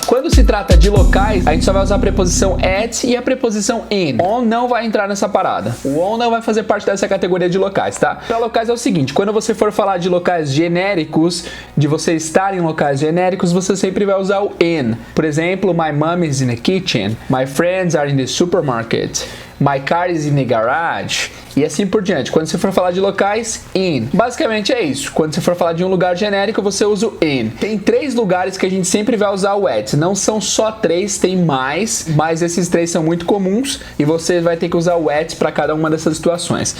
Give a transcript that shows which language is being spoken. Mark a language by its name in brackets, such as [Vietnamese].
[Portuguese] Quando se trata de locais, a gente só vai usar a preposição at e a preposição in. On não vai entrar nessa parada. O on não vai fazer parte dessa categoria de locais, tá? Para locais é o seguinte, quando você for falar de locais genéricos, de você estar em locais genéricos, você sempre vai usar o in. Por exemplo, [English] my mom is in the kitchen. My friends are in the supermarket. My car is in the garage. [Portuguese] E assim por diante. Quando você for falar de locais, in. Basicamente é isso. Quando você for falar de um lugar genérico, você usa o in. Tem 3 lugares que a gente sempre vai usar o at. Não são só 3, tem mais. Mas esses 3 são muito comuns. E você vai ter que usar o at para cada uma dessas situações.